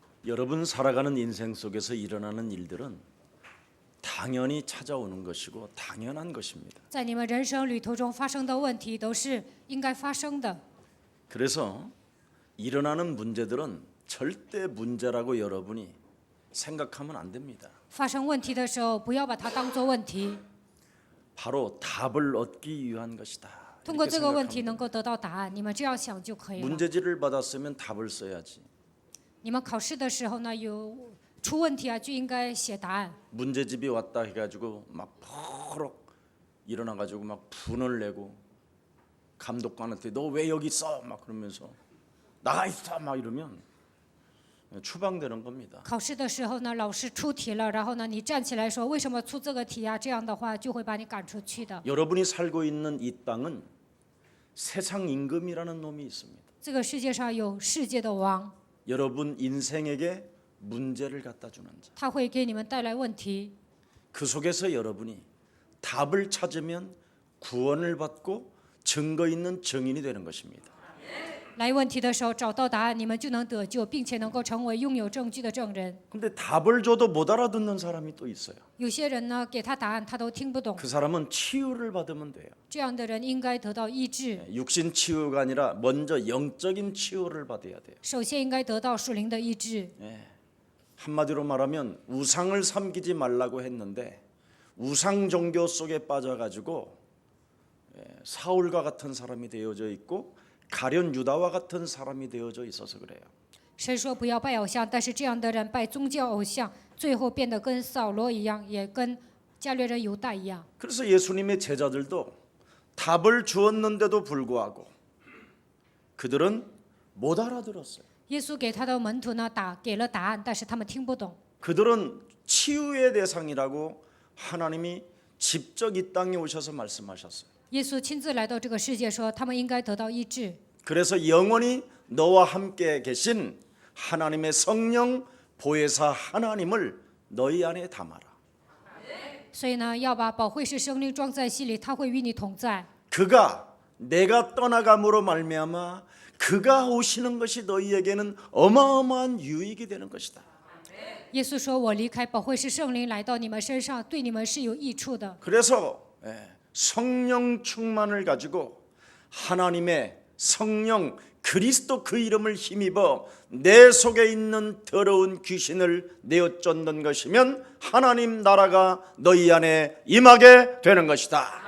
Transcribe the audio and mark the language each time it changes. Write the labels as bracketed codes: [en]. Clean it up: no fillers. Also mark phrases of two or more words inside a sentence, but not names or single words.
[ko] 여러분 살아가는 인생 속에서 일어나는 일들은 당연히 찾아오는 것이고 당연한 것입니다. [zh] 在你们人生旅途中发生的问题都是应该发生的。 [ko] 그래서 일어나는 문제들은 절대 문제라고 여러분이 생각하면 안 됩니다. [zh] 发生问题的时候，不要把它当作问题， [ko] 바로 답을 얻기 위한 것이다. [zh] 通过 [ko] 이렇게 [zh] 这个问 [ko] 생각하면 [zh] 题能够得到答案。你们这样想就可以了。 [ko] 문제지를 받았으면 답을 써야지. [zh] 你们考试的时候呢，有出问题啊，就应该写答案。 [ko] 문제집이 왔다 해가지고 막 버럭 일어나가지고 막 분을 내고 감독관한테 너 왜 여기 있어? 막 그러면서 나가 있어 막 이러면 추방되는 겁니다. [zh] 考试的时候呢，老师出题了，然后呢，你站起来说为什么出这个题啊？这样的话就会把你赶出去的。 [ko] 여러분이 살고 있는 이 땅은 세상 임금이라는 놈이 있습니다. [zh] 这个世界上有世界的王， [ko] 여러분 인생에게 문제를 갖다 주는 자. [zh] 他会给你们带来问题。 [ko] 그 속에서 여러분이 답을 찾으면 구원을 받고 증거 있는 증인이 되는 것입니다. [zh] 来问题的时候找到答案，你们就能得救，并且能够成为拥有证据的证人。 [ko] 근데 답을 줘도 못 알아듣는 사람이 또 있어요. [zh] 有些人呢，给他答案他都听不懂， [ko] 그 사람은 치유를 받으면 돼요. [zh] 这样的人应该得到医治。 [ko] 육신 치유가 아니라 먼저 영적인 치유를 받아야 돼요. [zh] 首先应该得到属灵的医治。 [ko] 한마디로 말하면 우상을 섬기지 말라고 했는데 우상 종교 속에 빠져가지고 사울과 같은 사람이 되어져 있고 가룟 유다와 같은 사람이 되어져 있어서 그래요. [zh] 神说不要拜偶像，但是这样的人拜宗教偶像，最后变得跟扫罗一样，也跟加略人犹大一样。 [ko] 그래서 예수님의 제자들도 답을 주었는데도 불구하고 그들은 못 알아들었어요. [zh] 耶稣给他的门徒呢给了答案，但是他们听不懂。 [ko] 그들은 치유의 대상이라고 하나님이 직접 이 땅에 오셔서 말씀하셨어요. [zh] 耶稣亲自来到这个世界说，他们应该得到医治。 [ko] 그래서 영원히 너와 함께 계신 하나님의 성령 보혜사 하나님을 너희 안에 담아라. [zh] 所以呢，要把保惠师圣灵装在心里，他会与你同在。 [ko] 그가 내가 떠나감으로 말미암아 그가 오시는 것이 너희에게는 어마어마한 유익이 되는 것이다. [zh] 耶稣说：“我离开保惠师圣灵来到你们身上，对你们是有益处的。 [ko] 그래서 성령 충만을 가지고 하나님의 성령 그리스도 그 이름을 힘입어 내 속에 있는 더러운 귀신을 내어쫓는 것이면 하나님 나라가 너희 안에 임하게 되는 것이다.